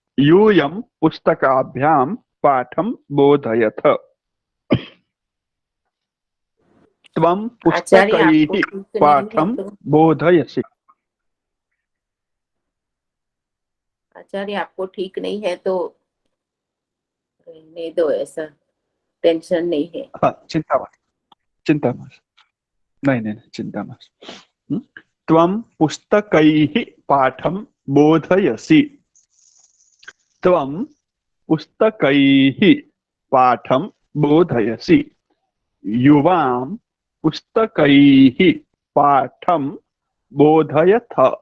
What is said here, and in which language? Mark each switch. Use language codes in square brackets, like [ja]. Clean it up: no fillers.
[sa] यूयं पुस्तकाभ्यां पाठं बोधयथ। त्वं पुस्तकैः पाठं बोधयसि। [hi] आचार्य आपको ठीक नहीं है तो रहने दो, ऐसा टेंशन नहीं है। [sa] चिंता मास्तु। नहीं, चिंता मास्तु। त्वं पुस्तकैः पाठं बोधयसि। त्वं पुस्तकैः पाठं बोधयसि। युवां पुस्तकैः पाठं बोधयथ।